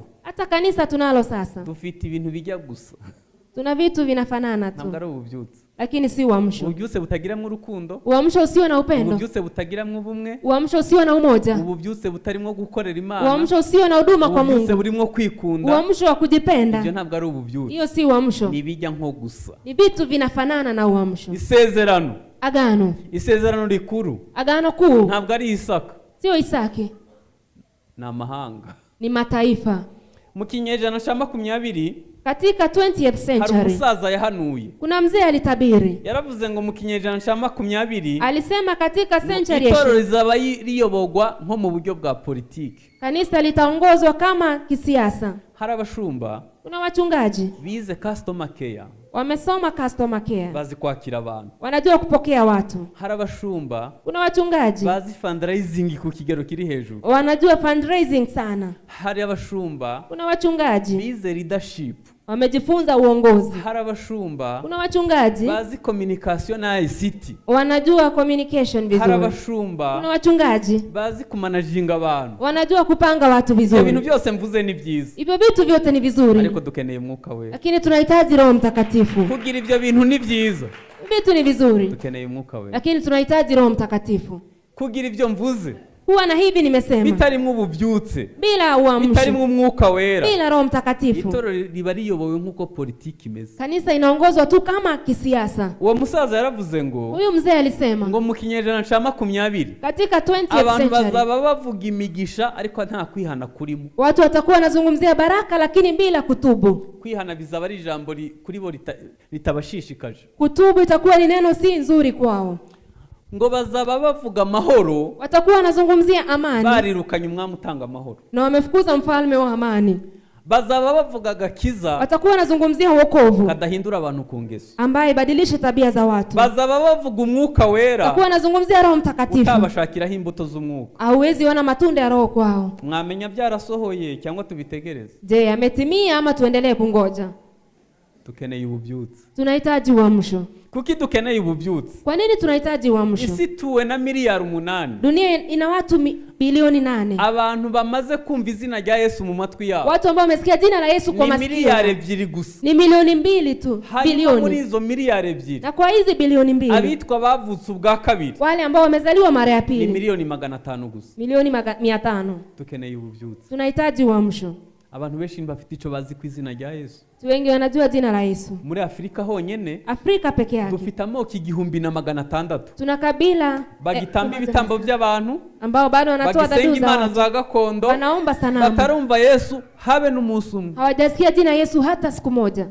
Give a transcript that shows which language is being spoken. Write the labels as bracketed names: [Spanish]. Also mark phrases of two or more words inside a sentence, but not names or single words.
[Swahili] hata kanisa tunalo sasa, [Kinyarwanda] dufite ibintu bijya gusa, [Swahili] tuna vitu vinafanana tu. [Kinyarwanda] Ntabwo ari ububyutse. [Swahili] lakini si uamsho. [Kinyarwanda] Ububyutse butagiramwe urukundo, [Swahili] Uamsho usio na upendo. [Kinyarwanda] Ububyutse butagiramwe ubumwe, [Swahili] Uamsho usio na umoja. [Kinyarwanda] Ububyutse butarimo gukorera Imana, [Swahili] Uamsho usio na huduma kwa Mungu. [Kinyarwanda] Ububyutse burimo kwikunda, [Swahili] Uamsho wa kujipenda. [Kinyarwanda] Ibyo ntabwo ari ububyutse. [Swahili] Hiyo si uamsho. [Kinyarwanda] Ni bijya nko gusa. [Swahili] Ni vitu vinafanana na uamsho. [Kinyarwanda] Isezerano. [Swahili] Agano. [Kinyarwanda] Isezerano rikuru. [Swahili] Agano kuu. [Kinyarwanda] Ntabwo ari Isaka. [Swahili] Sio Isaki. [Kinyarwanda] Ni amahanga. [Swahili] Ni mataifa. [Kinyarwanda] Mu kinyejana cya 20 [Swahili] katika [English] 20th century [Kinyarwanda] hari umusaza yahanuye. [Swahili] Kuna mzee alitabiri. [Kinyarwanda] Yaravuze ngo mu kinyejana cya 20 [Swahili] alisema katika century [Kinyarwanda] itorero rizaba riyobogwa nko mu buryo bwa politiki. [Swahili] Kanisa litaongozwa kama kisiasa. [Kinyarwanda] Hari abashumba, [Swahili] kuna wachungaji [Kinyarwanda] bize [English] customer care, [Swahili] wamesoma [English] customer care, [Kinyarwanda] bazi kwakira abantu, [Swahili] wanajua kupokea watu. [Kinyarwanda] Hari abashumba, [Swahili] kuna wachungaji [Kinyarwanda] bazi fundraising ku kigero kiri hejuru, [Swahili] wanajua fundraising sana. [Kinyarwanda] Hari abashumba, [Swahili] kuna wachungaji [Kinyarwanda] bize leadership, [Swahili] wamejifunza uongozi. [Kinyarwanda] Hari abashumba, [Swahili] kuna wachungaji [Kinyarwanda] bazi communication na ICT, [Swahili] wanajua communication vizuri. [Kinyarwanda] Hari abashumba, [Swahili] kuna wachungaji [Kinyarwanda] bazi kumanaginga abantu, [Swahili] wanajua kupanga watu vizuri. [Kinyarwanda] Ibintu byose mvuze ni byiza, [Swahili] ibyo vitu vyote ni vizuri, [Kinyarwanda] ariko dukeneye Mwuka Wera, [Swahili] lakini tunahitaji Roho Mtakatifu. [Kinyarwanda] Kugira ibyo bintu ni byiza, [Swahili] vitu ni vizuri, [Kinyarwanda] dukeneye Mwuka Wera, [Swahili] lakini tunahitaji Roho Mtakatifu. [Kinyarwanda] Kugira ibyo mvuze [Swahili] kuwa na hivi nimesema, [Kinyarwanda] bitarimo ububyutse, [Swahili] bila uamsho, [Kinyarwanda] bitarimo Umwuka Wera, [Swahili] bila Roho Mtakatifu, [Kinyarwanda] itorero riba riyobowe nkuko politiki imeze. [Swahili] Kanisa inaongozwa tu kama kisiasa. [Kinyarwanda] Uwo musaza yaravuze ngo, [Swahili] huyu mzee alisema [Kinyarwanda] ngo mu kinyejana cya 20 [Swahili] katika [English] 20th century [Kinyarwanda] abantu bazaba bavuga imigisha ariko nta kwihana kurimo. [Swahili] Watu watakuwa wanazungumzia baraka lakini bila kutubu. [Kinyarwanda] Kwihana bizaba ari ijambo kuri bo ritabashishikaje. [Swahili] Kutubu itakuwa ni neno si nzuri kwao. [Kinyarwanda] Ngo bazaba bavuga amahoro, [Swahili] watakuwa wanazungumzia amani, [Kinyarwanda] barirukanye umwami utanga amahoro, [Swahili] na wamefukuza mfalme wa amani. [Kinyarwanda] Bazaba bavuga gakiza, [Swahili] watakuwa wanazungumzia wokovu, [Kinyarwanda] kadahindura abantu ku ngeso, [Swahili] ambaye badilisha tabia za watu. [Kinyarwanda] Bazaba bavuga Umwuka Wera, [Swahili] watakuwa wanazungumzia Roho Mtakatifu, [Kinyarwanda] utabashakiraho imbuto z'umwuka. [Swahili] hauwezi ona matunda ya Roho kwao. [Kinyarwanda] Mwamenya byarasohoye cyangwa tubitegereze? [Swahili] Je, ametimia ama tuendelee kungoja? [Kinyarwanda] Dukeneye ububyutse. [Swahili] Tunahitaji uamsho. [Kinyarwanda] Kuki dukeneye ububyutse? [Swahili] Kwa nini tunahitaji uamsho? [Kinyarwanda] Isi tuwe na miliyari 8. [Swahili] Dunia ina watu bilioni 8. [Kinyarwanda] Abantu bamaze kumva izina rya Yesu mu matwi yao, [Swahili] watu ambao wamesikia jina la Yesu kwa masikio, [Kinyarwanda] ni miliyari 2 gusa. [Swahili] Ni milioni 2 tu, bilioni. [Kinyarwanda] Muri izo miliyari 2, [Swahili] na kwa hizi bilioni 2, [Kinyarwanda] abitwa bavutse ubwa kabiri, [Swahili] wale ambao wamezaliwa mara ya pili, [Kinyarwanda] ni milioni 500 gusa. [Swahili] Milioni 500. [Kinyarwanda] Dukeneye ububyutse. [Swahili] Tunahitaji uamsho. [Kinyarwanda] Abantu benshi bafite ico bazi ku izina rya Yesu. [Swahili] Wengi wanajua jina la Yesu. [Kinyarwanda] Muri Afrika honyene, [Swahili] Afrika peke yake, [Kinyarwanda] dufite amoko 1600. [Swahili] Tuna kabila [Kinyarwanda] bagitamba ibitambo by'abantu [Swahili] ambao bado wanatoa dhabihu za [Kinyarwanda] Imana za gakondo, [Swahili] wanaomba sanamu, [Kinyarwanda] batarumva Yesu habe n'umunsi umwe, [Swahili] hawajasikia jina Yesu hata siku moja.